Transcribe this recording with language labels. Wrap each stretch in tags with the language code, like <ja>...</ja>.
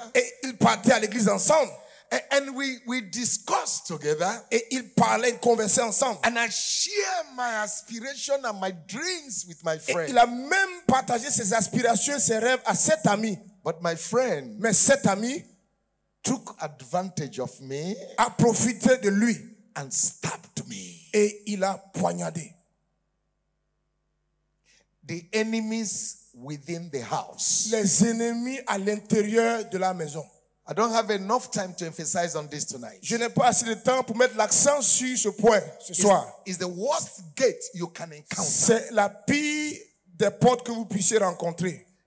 <fr>Et ils partaient à l'église ensemble.</fr> <en>And we discussed together.</en> <fr>Et ils parlaient, ils conversaient ensemble.</fr> <en>And I share my aspiration and my dreams with my friend.</en> <fr>Et il a même partagé ses aspirations, ses rêves à cet ami.</fr> <en>But my friend,</en> <fr>mais cet ami,</fr> <en>took advantage of me,</en> <fr>a profité de lui,</fr> <en>and stabbed me.</en> <fr>Et il a poignardé.</fr> <en>The enemies within the house.</en> <fr>Les ennemis à l'intérieur de la maison.</fr> <en>I don't have enough time to emphasize on this tonight.</en> <fr>Je n'ai pas assez de temps pour mettre l'accent sur ce point ce soir.</fr> <en>It's the worst gate you can encounter.</en> <fr>C'est la pire des portes que vous puissiez rencontrer.</fr>